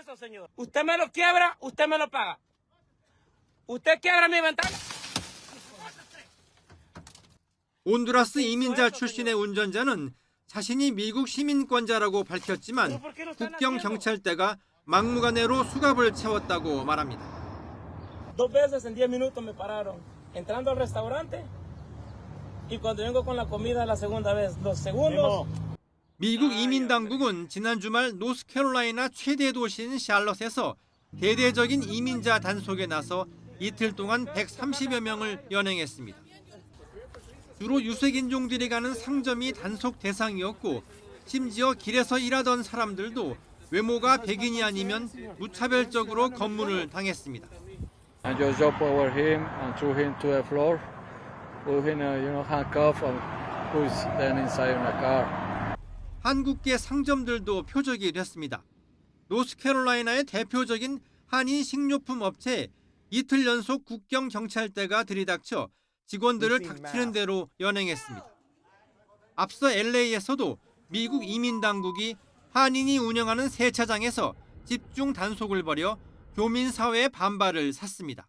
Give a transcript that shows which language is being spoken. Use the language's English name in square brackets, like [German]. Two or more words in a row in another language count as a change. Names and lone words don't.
[Korean] 온두라스 이민자 출신의 운전자는 자신이 미국 시민권자라고 밝혔지만 국경 경찰대가 막무가내로 수갑을 채웠다고 말합니다. [Spanish] Dos veces en 10 minutos me pararon entrando al restaurante y cuando vengo con la comida la segunda vez, 2 segundos. [Korean] 미국 이민 당국은 지난 주말 노스캐롤라이나 최대 도시인 샬럿에서 대대적인 이민자 단속에 나서 이틀 동안 130여 명을 연행했습니다. 주로 유색인종들이 가는 상점이 단속 대상이었고 심지어 길에서 일하던 사람들도 외모가 백인이 아니면 무차별적으로 검문을 당했습니다. [English] I just jumped over him and threw him to the floor, put him, handcuffed and put them inside the car. [Korean] 한국계 상점들도 표적이 됐습니다. 노스캐롤라이나의 대표적인 한인 식료품 업체에 이틀 연속 국경 경찰대가 들이닥쳐 직원들을 닥치는 대로 연행했습니다. 앞서 LA에서도 미국 이민 당국이 한인이 운영하는 세차장에서 집중 단속을 벌여 교민 사회의 반발을 샀습니다.